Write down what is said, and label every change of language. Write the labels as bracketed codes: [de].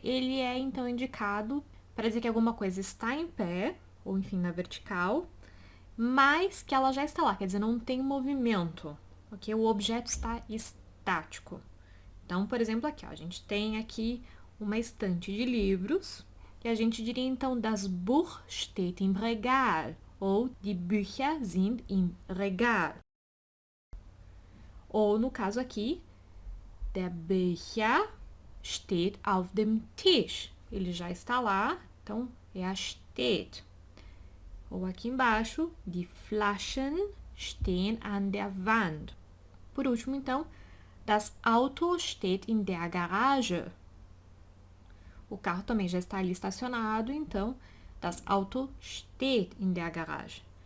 [pt] Ele é, então, indicado para dizer que alguma coisa está em pé, ou enfim, na vertical, mas que ela já está lá, quer dizer, não tem movimento, ok? O objeto está estático. Então, por exemplo, aqui, ó, a gente tem aqui uma estante de livros, e a gente diria, então, [de] das Buch steht im Regal, [pt] ou [de] die Bücher sind im Regal. [pt] Ou, no caso aqui, [de] der Becher steht auf dem Tisch. [pt] Ele já está lá, então, steht. Ou aqui embaixo, [de] die Flaschen stehen an der Wand. [pt] Por último, então, [de] das Auto steht in der Garage. [pt] O carro também já está ali estacionado, então, [de] das Auto steht in der Garage.